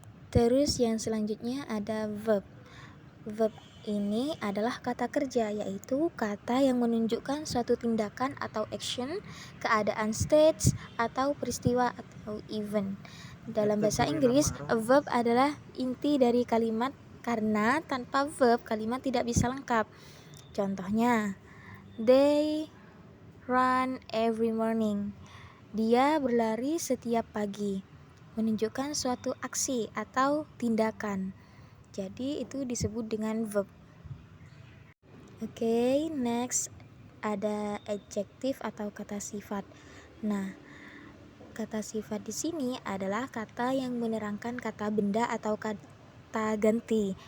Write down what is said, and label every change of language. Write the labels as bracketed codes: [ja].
[id] Terus yang selanjutnya ada verb. Verb ini adalah kata kerja, yaitu kata yang menunjukkan suatu tindakan atau action, keadaan stage, atau peristiwa atau event. Dalam bahasa Inggris, a verb adalah inti dari kalimat karena tanpa verb kalimat tidak bisa lengkap. Contohnya, [en] they run every morning. [id] Dia berlari setiap pagi. Menunjukkan suatu aksi atau tindakan. Jadi itu disebut dengan verb. Oke, next ada adjektif atau kata sifat. Nah, kata sifat di sini adalah kata yang menerangkan kata benda atau kata ganti.